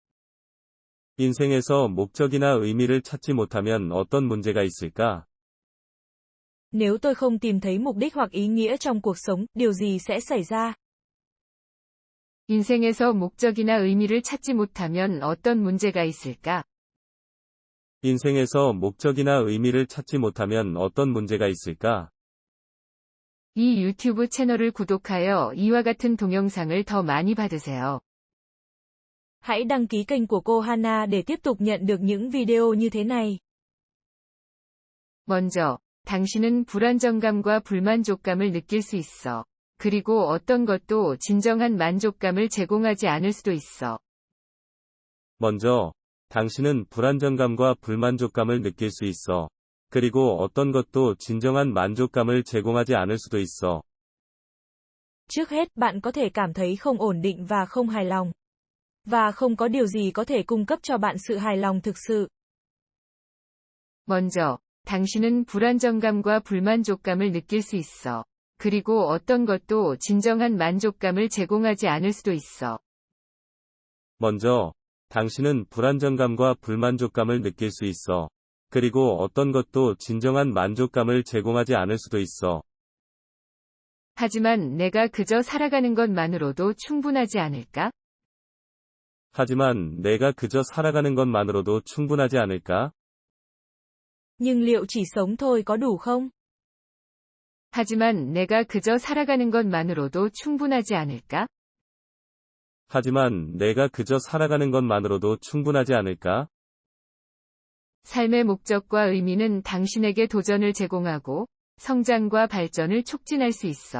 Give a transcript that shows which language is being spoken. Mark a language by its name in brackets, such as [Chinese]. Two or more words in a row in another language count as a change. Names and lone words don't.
[Korean] 인생에서 목적이나 의미를 찾지 못하면 어떤 문제가 있을까? [Vietnamese] Nếu tôi không tìm thấy mục đích hoặc ý nghĩa trong cuộc sống, điều gì sẽ xảy ra? [Korean] 인생에서 목적이나 의미를 찾지 못하면 어떤 문제가 있을까? 인생에서 목적이나 의미를 찾지 못하면 어떤 문제가 있을까? 이 유튜브 채널을 구독하여 이와 같은 동영상을 더 많이 받으세요. [Vietnamese] Hãy đăng ký kênh của cô Hana để tiếp tục nhận được những video như thế này. [Korean] 먼저, 당신은 불안정감과 불만족감을 느낄 수 있어. 그리고 어떤 것도 진정한 만족감을 제공하지 않을 수도 있어. 먼저, 당신은 불안정감과 불만족감을 느낄 수 있어. 그리고 어떤 것도 진정한 만족감을 제공하지 않을 수도 있어. [Vietnamese] Trước hết, bạn có thể cảm thấy không ổn định và không hài lòng. Và không có điều gì có thể cung cấp cho bạn sự hài lòng thực sự. [Korean] 먼저, 당신은 불안정감과 불만족감을 느낄 수 있어. 그리고 어떤 것도 진정한 만족감을 제공하지 않을 수도 있어. 먼저, 당신은 불안정감과 불만족감을 느낄 수 있어. 그리고 어떤 것도 진정한 만족감을 제공하지 않을 수도 있어. 하지만 내가 그저 살아가는 것만으로도 충분하지 않을까? 하지만 내가 그저 살아가는 것만으로도 충분하지 않을까? [Vietnamese] Nhưng liệu chỉ sống thôi có đủ không? [Korean] 하지만 내가 그저 살아가는 것만으로도 충분하지 않을까? 하지만 내가 그저 살아가는 것만으로도 충분하지 않을까? 삶의 목적과 의미는 당신에게 도전을 제공하고 성장과 발전을 촉진할 수 있어.